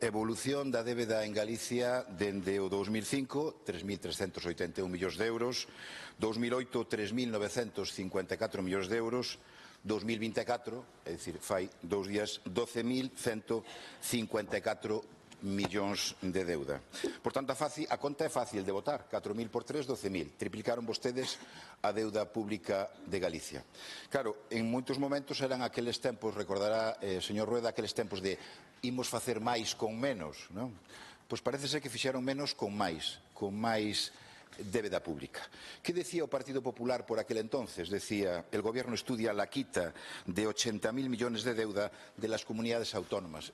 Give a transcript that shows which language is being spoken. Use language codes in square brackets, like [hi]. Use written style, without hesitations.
[gl] Evolución da débeda en Galicia dende o 2005, 3.381 millóns de euros, 2008, 3.954 millóns de euros, 2024, é dicir, fai 2 días, 12.154 millóns de deuda. Por tanto, a conta é fácil de votar. 4.000 por 3, 12.000. Triplicaron vostedes a deuda pública de Galicia. Claro, en moitos momentos eran aqueles tempos, recordará, señor Rueda, aqueles tempos de imos facer máis con menos, non? Pois parece ser que fixeron menos con máis débeda pública. ¿Qué decía o Partido Popular por aquel entonces? Decía, [es] el Gobierno estudia la quita de 80.000 millones de deuda de las comunidades autónomas.